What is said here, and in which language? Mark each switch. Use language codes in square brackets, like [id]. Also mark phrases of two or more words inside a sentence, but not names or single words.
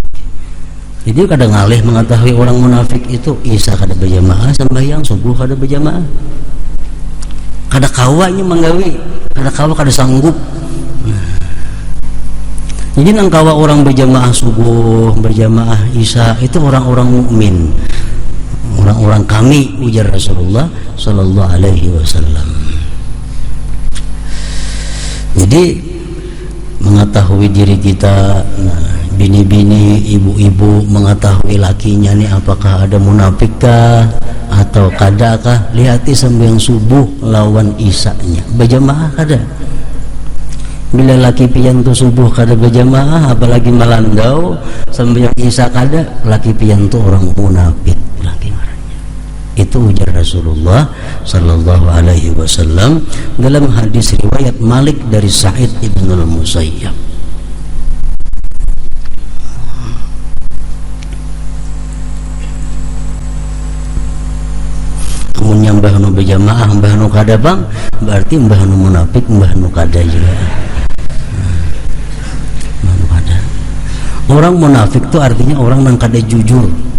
[bjn] Jadi kadang ngalih mengetahui orang munafik itu isa kada berjamaah, sembahyang subuh kada berjamaah. Kada kawanya menggawi, kada kawa kada sanggup. Jadi nang kawa orang berjamaah subuh, berjamaah isya itu orang-orang mukmin, orang-orang kami, ujar Rasulullah [ar] صلى الله عليه وسلم. [bjn] Jadi mengetahui diri kita, nah, bini-bini, ibu-ibu mengetahui lakinya nih apakah ada munafikkah atau kadakah, lihati sembahyang subuh lawan isya-nya berjamaah kada. Bila laki pian tu subuh kada berjamaah, apalagi malandau sembahyang isya kada, laki pian tu orang munafik laki marahnya. Itu ujar Rasulullah [ar] صلى الله عليه وسلم [bjn] dalam hadis riwayat Malik dari Sa'id ibn al-Musayyab. Amun nyambah nu berjamaah mbah nu kada bang, berarti mbah nu munafik, mbah nu kada juga. Orang munafik itu artinya orang yang kada jujur.